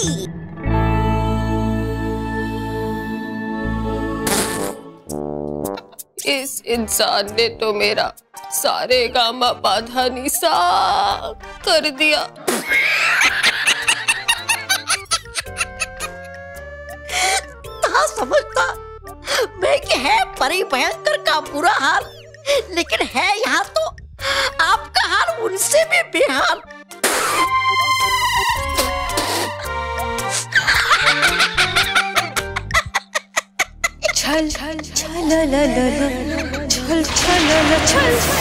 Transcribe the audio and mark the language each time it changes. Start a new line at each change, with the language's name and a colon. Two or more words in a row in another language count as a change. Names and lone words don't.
Hindi: इस इंसान ने तो मेरा सारे गामा पाधा निसा कर दिया। ना समझता मैं कि है परी भयंकर का बुरा हाल, लेकिन है यहाँ तो आपका हाल उनसे भी बेहाल। छल छल छल ल ल ल छल छल ल छल।